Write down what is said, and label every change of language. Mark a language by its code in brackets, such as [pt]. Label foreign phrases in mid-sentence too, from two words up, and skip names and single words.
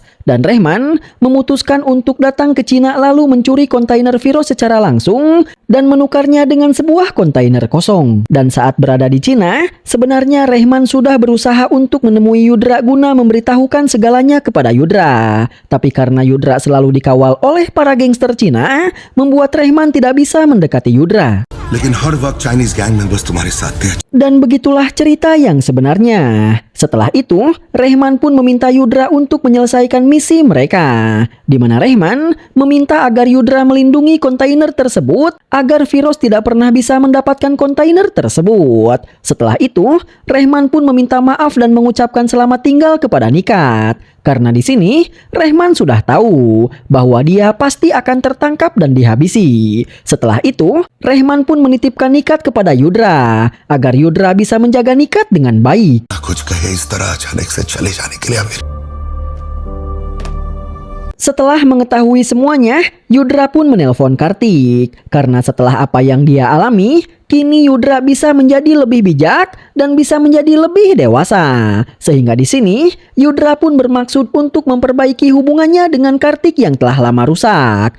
[id] Dan Rehman memutuskan untuk datang ke Cina lalu mencuri kontainer Firoz secara langsung dan menukarnya dengan sebuah kontainer kosong. Dan saat berada di Cina, sebenarnya Rehman sudah berusaha untuk menemui Yudra guna memberitahukan segalanya kepada Yudra. Tapi karena Yudra selalu dikawal oleh para gangster Cina, membuat Rehman tidak bisa mendekati Yudra. [hi] लेकिन हर वक्त [en] Chinese gang members [hi] तुम्हारे साथ थे। [id] Dan begitulah cerita yang sebenarnya. Setelah itu, Rehman pun meminta Yudra untuk menyelesaikan misi mereka, di mana Rehman meminta agar Yudra melindungi kontainer tersebut agar Firoz tidak pernah bisa mendapatkan kontainer tersebut. Setelah itu, Rehman pun meminta maaf dan mengucapkan selamat tinggal kepada Nikat. Karena di sini, Rehman sudah tahu bahwa dia pasti akan tertangkap dan dihabisi. Setelah itu, Rehman pun menitipkan Nikat kepada Yudra agar Yudra bisa menjaga Nikat dengan baik. [hi] कुछ कहे इस तरह अचानक से चले जाने के लिए आमिर। [id] Setelah mengetahui semuanya, Yudra pun menelpon Kartik. Karena setelah apa yang dia alami, kini Yudra bisa menjadi lebih bijak dan bisa menjadi lebih dewasa. Sehingga di sini, Yudra pun bermaksud untuk memperbaiki hubungannya dengan Kartik yang telah lama rusak.